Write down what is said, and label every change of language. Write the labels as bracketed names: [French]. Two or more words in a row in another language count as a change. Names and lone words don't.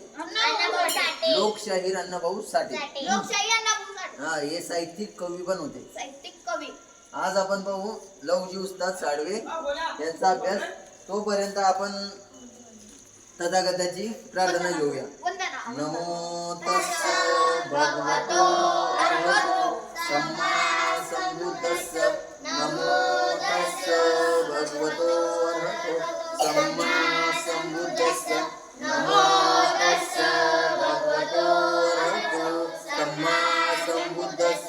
[Marathi] लोकशाहीर अण्णाभाऊ साठे। हा हे साहित्यिक कवी पण होते। आज आपण पाहू लवजी उस्ताद साळवे यांचा अभ्यास। तोपर्यंत आपण तथागताची प्रार्थना घेऊया। [Pali] नमो तस्स भगवतो अरहतो सम्मा संबुद्धस्स। नमो तस्स भगवतो अरहतो सम्मा संबुद्धस्स। नमो तस्स भगवतो अरहतो सम्मा संबुद्धस्स।